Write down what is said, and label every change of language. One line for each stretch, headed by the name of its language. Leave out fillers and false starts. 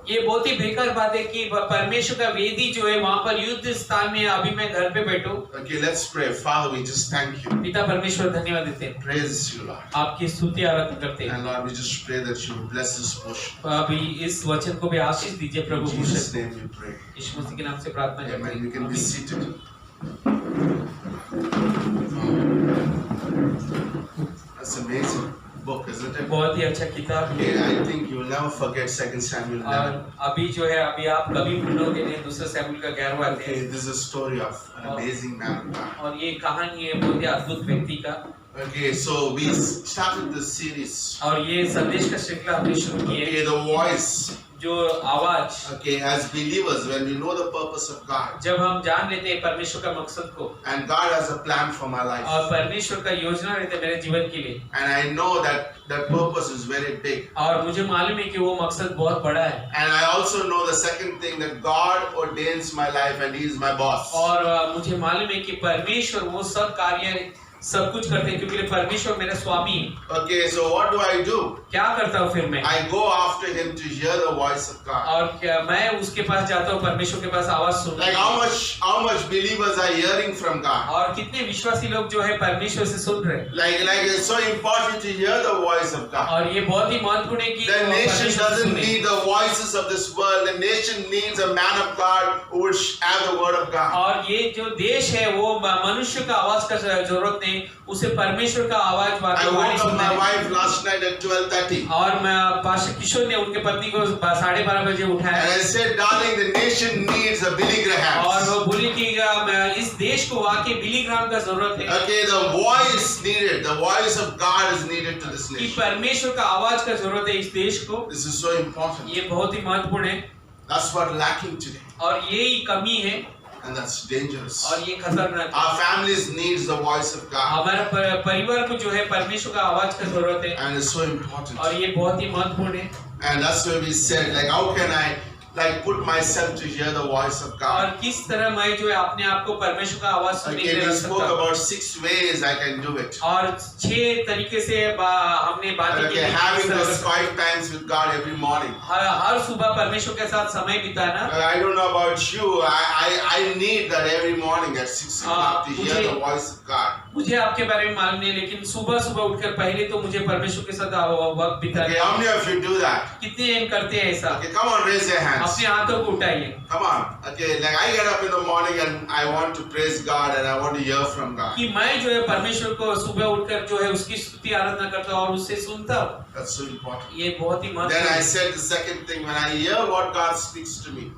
Hindi: ये बहुत ही बेकार बात है कि परमेश्वर का वेदी जो है वहाँ पर युद्ध स्थान में अभी मैं घर पे बैठूं।
English: Okay, let's pray. Father, we just thank you.
Hindi: पिता परमेश्वर धन्यवाद देते हैं,
English: Praise you, Lord.
Hindi: आपकी स्तुति आराधना करते हैं।
English: And Lord, we just pray that you will bless this portion.
Hindi: अभी इस वचन को भी आशीष दीजिए प्रभु।
English: In Jesus' name we pray.
Hindi: यीशु मसीह के नाम से प्रार्थना करते
English: Amen.
Hindi: हैं।
English: You can be
Hindi: आमीन।
English: seated. That's amazing book, isn't it?
Hindi: बहुत ही अच्छा किताब है।
English: Okay, I think you will never forget 2 Samuel 9.
Hindi: और अभी जो है अभी आप कभी भूलोगे नहीं दूसरा सैमुएल का 11वां
English: Okay,
Hindi: अध्याय।
English: this is a story of an amazing man of God.
Hindi: और ये कहानी है बहुत ही अद्भुत व्यक्ति का।
English: Okay, so we started this series.
Hindi: और ये संदेश का श्रृंखला हमने शुरू की है।
English: Okay, the voice.
Hindi: जो आवाज,
English: Okay, as believers, when we know the purpose of God,
Hindi: जब हम जान लेते हैं परमेश्वर का मकसद को
English: and God has a plan for my life,
Hindi: और परमेश्वर का योजना रहता है मेरे जीवन के लिए,
English: and I know that that purpose is very big,
Hindi: और मुझे मालूम है कि वो मकसद बहुत बड़ा है,
English: and I also know the second thing that God ordains my life and He is my boss.
Hindi: और मुझे मालूम है कि परमेश्वर वो सब कार्य सब कुछ करते हैं क्योंकि परमेश्वर मेरा स्वामी है।
English: Okay, so what do I do?
Hindi: क्या करता हूँ फिर मैं?
English: I go after Him to hear the voice of God.
Hindi: और क्या मैं उसके पास जाता हूँ परमेश्वर के पास आवाज सुनने
English: Like
Hindi: के लिए।
English: how much believers are hearing from God?
Hindi: और कितने विश्वासी लोग जो है परमेश्वर से सुन रहे हैं।
English: Like it's so important to hear the voice of God.
Hindi: और ये बहुत ही महत्वपूर्ण है कि
English: The nation
Hindi: परमेश्वर
English: doesn't
Hindi: सुने।
English: need the voices of this world. The nation needs a man of God who would have the word of God.
Hindi: और ये जो देश है वो मनुष्य का आवाज का जरूरत नहीं, ने उसे परमेश्वर का आवाज
English: I
Hindi: Vani
English: woke up my
Hindi: सुनाई।
English: wife last night at 12:30.
Hindi: और मैं पास्टर किशोर ने उनके पत्नी को 12:30 बजे
English: And
Hindi: उठाया
English: I said, darling, the nation needs a Billy Graham.
Hindi: और वो बोली कि इस देश को वाकई बिली ग्राम का जरूरत है
English: Okay, the voice needed, the voice of God is needed to this
Hindi: कि
English: nation.
Hindi: परमेश्वर का आवाज का जरूरत है इस देश को।
English: This is so important.
Hindi: ये बहुत ही महत्वपूर्ण है
English: That's what lacking today.
Hindi: और यही कमी है
English: And that's dangerous.
Hindi: और ये खतरनाक है।
English: Our families needs the voice of God.
Hindi: हमारा परिवार को जो है परमेश्वर का आवाज का जरूरत है
English: And it's so important.
Hindi: और ये बहुत ही महत्वपूर्ण है।
English: And that's why we said, like, how can I like put myself to hear the voice of
Hindi: और
English: God?
Hindi: किस तरह मैं जो है अपने आप को परमेश्वर का आवाज सुनने के
English: Okay,
Hindi: लिए
English: we
Hindi: रख
English: spoke
Hindi: सकता हूँ।
English: about 6 ways I can do it.
Hindi: और 6 तरीके से हमने बातें की
English: Okay,
Hindi: कि
English: having
Hindi: किस तरह
English: those 5 times with God every morning.
Hindi: हर सुबह परमेश्वर के साथ समय बिताना।
English: I don't know about you. I need that every morning at 6 o'clock to hear the voice of God.
Hindi: मुझे आपके बारे में मालूम नहीं लेकिन सुबह सुबह उठकर पहले तो मुझे परमेश्वर के साथ वक्त
English: Okay,
Hindi: बिताना।
English: how many of you do that?
Hindi: कितने इन करते हैं ऐसा?
English: Okay, come on, raise your hands.
Hindi: अपने हाथों को उठाइए।
English: Come on. Okay, like I get up in the morning and I want to praise God and I want to hear from God.
Hindi: कि मैं जो है परमेश्वर को सुबह उठकर जो है उसकी स्तुति आराधना करता हूँ और उससे सुनता हूँ।
English: That's so important.
Hindi: ये बहुत ही
English: Then
Hindi: महत्वपूर्ण
English: I
Hindi: है।
English: said the second thing, when I hear what God speaks to me,